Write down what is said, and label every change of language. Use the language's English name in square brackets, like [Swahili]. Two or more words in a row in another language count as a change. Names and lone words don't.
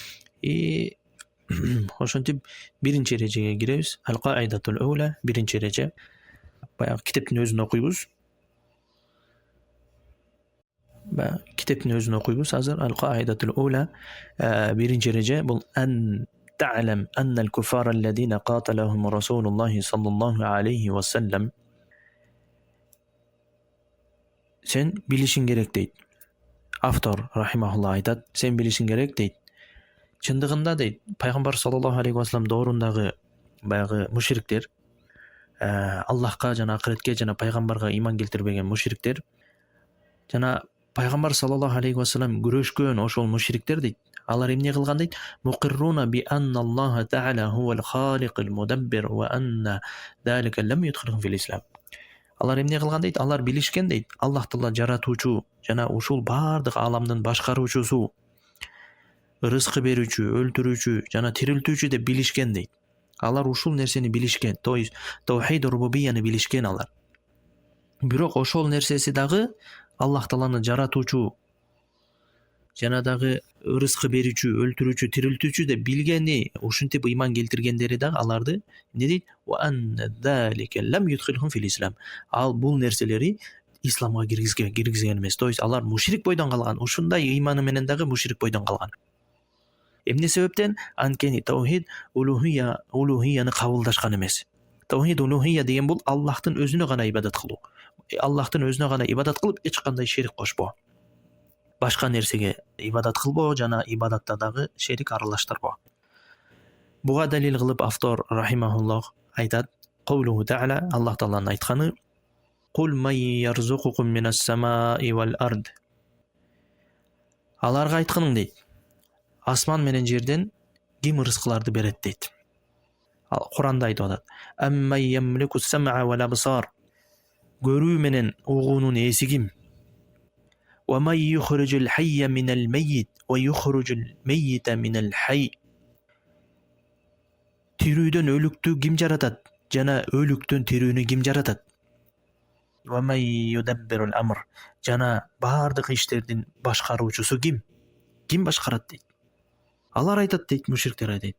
[Kyrgyz] Ошентип биринчи эрежеге киребиз. [Arabic] القاعدة الأولى, [Kyrgyz] биринчи эреже. Баягы китептин өзүн окуйбуз. Китептин өзүн окуйбуз азыр. [Arabic] القاعدة الأولى, [Kyrgyz] биринчи эреже бул [Arabic] أن تعلم أن الكفار الذين قاتلهم رسول الله صلى الله عليه وسلم. [Kyrgyz] Сен билишиң керек дейт. Автор рахимахулла айтат, сен билишиң керек дейт. Чындыгында дейт, пайгамбар [Arabic] صلى الله عليه وسلم [Kyrgyz] доорундагы баягы мушриктер, Аллахка жана акыретке жана пайгамбарга иман келтирбеген мушриктер, жана пайгамбар [Arabic] صلى الله عليه وسلم [Kyrgyz] күрөшкөн ошол мушриктер дейт. Алар эмне кылган дейт? [Arabic] مقرون بأن الله تعالى هو الخالق المدبر وأن ذلك لم يدخلهم في الإسلام. [Kyrgyz] Алар эмне кылган дейт? Алар билишкен дейт, Аллах Таала жаратуучу жана ушул бардык аламдын башкаруучусу, рызкы берүүчү, өлтүрүүчү жана тирилтүүчү деп билишкен дейт. Алар ушул нерсени билишкен, [Russian] то есть [Kyrgyz] таухид рубубияны билишкен алар. Бирок ошол нерсеси дагы Аллах Тааланы жаратуучу жана дагы рызкы берүүчү, өлтүрүүчү, тирилтүүчү деп билгени, ушинтип иман келтиргендери дагы аларды эмне дейт? [Arabic] وأن ذلك لم يدخلهم في الإسلام. [Kyrgyz] Ал бул нерселери исламга киргизген эмес. [Russian] То есть [Kyrgyz] алар мушрик бойдон калган. Ушундай иманы менен дагы мушрик бойдон калган. Эмне себептен? Анткени таухид улухияны кабылдашкан эмес. Таухид улухия деген бул Аллахтын өзүнө гана ибадат кылуу. Аллахтын өзүнө гана ибадат кылып, эч кандай шерик кошпоо. Башка нерсеге ибадат кылбоо жана ибадатта дагы шерик аралаштырбоо. Буга далил кылып автор рахимахуллах айтат, [Arabic] قوله تعالى, [Kyrgyz] Аллах Тааланын айтканы, [Arabic] قل من يرزقكم من السماء والأرض. [Kyrgyz] Аларга айтканың дейт, асман менен жерден ким рызкыларды берет дейт. Куранда айтып атат, [Arabic] أمن يملك السمع والأبصار. [Kyrgyz] Көрүү менен угуунун ээси ким? [Arabic] ومن يخرج الحي من الميت ويخرج الميت من الحي. [Kyrgyz] Тирүүдөн өлүктү ким жаратат? Жана өлүктөн тирүүнү ким жаратат? [Arabic] ومن يدبر الأمر. [Kyrgyz] Жана бардык иштердин башкаруучусу ким? Ким башкарат дейт? Алар айтат дейт, мушриктер айтат.